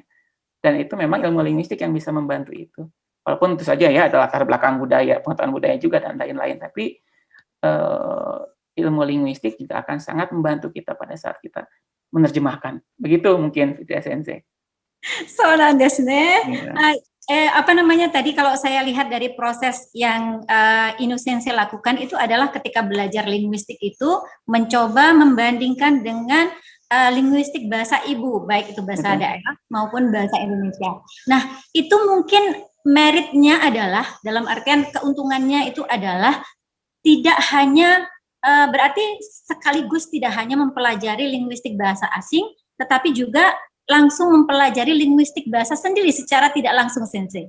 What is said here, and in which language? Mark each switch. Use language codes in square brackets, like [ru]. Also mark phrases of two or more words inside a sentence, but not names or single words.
[id] Dan itu memang ilmu linguistik yang bisa membantu itu. Walaupun tentu saja ya ada latar belakang budaya, pengetahuan budaya juga dan lain-lain, tapi ilmu linguistik juga akan sangat membantu kita pada saat kita menerjemahkan. Begitu mungkin Fitria Sensei. [ja] そうなんですね。はい。 [id] Apa namanya tadi kalau saya lihat dari proses yang Innocence lakukan itu adalah ketika belajar linguistik itu mencoba membandingkan dengan linguistik bahasa ibu, baik itu bahasa Betul. daerah maupun bahasa Indonesia. Nah, itu mungkin meritnya adalah, dalam artian keuntungannya itu adalah tidak hanya berarti sekaligus tidak hanya mempelajari linguistik bahasa asing, tetapi juga langsung mempelajari linguistik bahasa sendiri secara tidak langsung, Sensei.